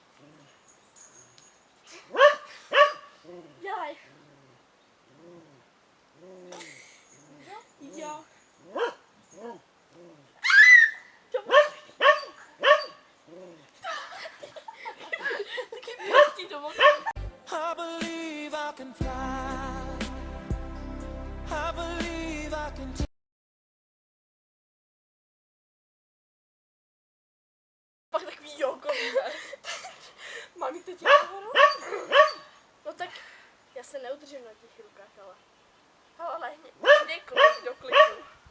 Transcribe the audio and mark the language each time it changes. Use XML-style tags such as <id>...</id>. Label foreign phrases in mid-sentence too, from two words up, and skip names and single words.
<cs>Dělej. Jo. Taky pěstí domů.</cs> <en>I believe I can fly. I believe I can</en> <cs>Pak takový jogový, ne? Mám jít teď nahoru? No tak já se neudržím na těch rukách, ale... Hele, lehni. Dej klik do kliku.</cs>